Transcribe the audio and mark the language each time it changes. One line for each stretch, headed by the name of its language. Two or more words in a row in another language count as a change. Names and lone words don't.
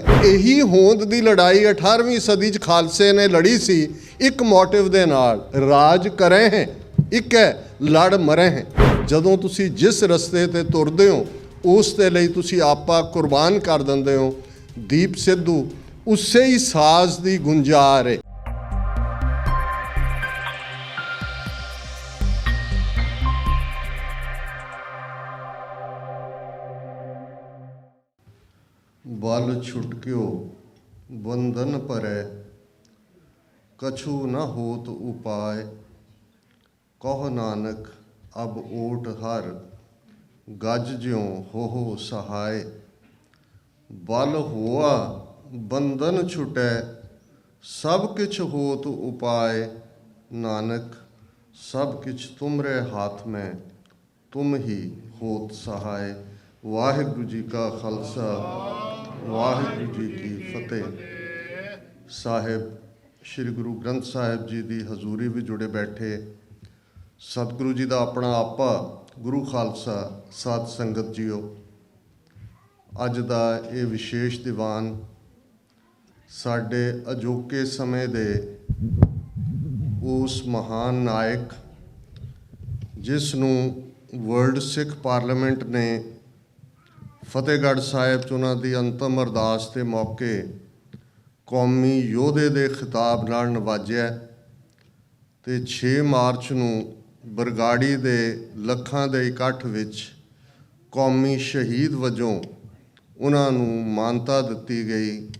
Punjabi: ਇਹੀ ਹੋਂਦ ਦੀ ਲੜਾਈ 18ਵੀਂ ਸਦੀ 'ਚ ਖਾਲਸੇ ਨੇ ਲੜੀ ਸੀ ਇੱਕ ਮੋਟਿਵ ਦੇ ਨਾਲ, ਰਾਜ ਕਰੇ ਹੈ ਇੱਕ ਹੈ ਲੜ ਮਰੇ ਹੈ। ਜਦੋਂ ਤੁਸੀਂ ਜਿਸ ਰਸਤੇ 'ਤੇ ਤੁਰਦੇ ਹੋ ਉਸ ਦੇ ਲਈ ਤੁਸੀਂ ਆਪਾ ਕੁਰਬਾਨ ਕਰ ਦਿੰਦੇ ਹੋ। ਦੀਪ ਸਿੱਧੂ ਉਸੇ ਹੀ ਸਾਜ਼ ਦੀ ਗੁੰਜਾਰ ਹੈ। ਬਲ ਛੁਟਕਿਓ ਬੰਧਨ ਪਰੈ ਕਛੁ ਨ ਹੋਤ ਉਪਾਇ, ਕਹੋ ਨਾਨਕ ਅਬ ਓਟ ਹਰ ਗਜ ਜਿਉਂ ਹੋ ਸਹਾਇ। ਬਲ ਹੋਆ ਬੰਧਨ ਛੁਟੈ ਸਭ ਕਿਛ ਹੋਤ ਉਪਾਇ, ਨਾਨਕ ਸਭ ਕਿਛ ਤੁਮਰੇ ਹਾਥ ਮੇਂ ਤੁਮ ਹੀ ਹੋਤ ਸਹਾਇ। ਵਾਹਿਗੁਰੂ ਜੀ ਕਾ ਖਾਲਸਾ ਵਾਹਿਗੁਰੂ ਜੀ ਕੀ ਫਤਹਿ। ਸਾਹਿਬ ਸ੍ਰੀ ਗੁਰੂ ਗ੍ਰੰਥ ਸਾਹਿਬ ਜੀ ਕੀ ਹਜੂਰੀ ਭੀ ਜੁੜੇ ਬੈਠੇ ਸਤਿਗੁਰੂ ਜੀ ਕਾ ਅਪਨਾ ਆਪਾ ਗੁਰੂ ਖਾਲਸਾ ਸਾਧ ਸੰਗਤ ਜੀਓ, ਅਜ ਕਾ ਯੇ ਵਿਸ਼ੇਸ਼ ਦੀਵਾਨ ਸਾਡੇ ਅਜੋਕੇ ਸਮੇਂ ਦੇ ਉਸ ਮਹਾਨ ਨਾਇਕ ਜਿਸਨੂੰ ਵਰਲਡ ਸਿੱਖ ਪਾਰਲੀਮੈਂਟ ਨੇ ਫਤਿਹਗੜ੍ਹ ਸਾਹਿਬ ਚ ਉਨ੍ਹਾਂ ਦੀ ਅੰਤਿਮ ਅਰਦਾਸ ਕੇ ਮੌਕੇ ਕੌਮੀ ਯੋਧੇ ਦੇ ਖਿਤਾਬ ਨਾਲ ਨਿਵਾਜਿਆ ਤੇ 6 ਮਾਰਚ ਨੂੰ ਬਰਗਾੜੀ ਦੇ ਲੱਖਾਂ ਦੇ ਇਕੱਠ ਵਿਚ ਕੌਮੀ ਸ਼ਹੀਦ ਵਜੋਂ ਉਨ੍ਹਾਂ ਨੂੰ ਮਾਨਤਾ ਦਿੱਤੀ ਗਈ।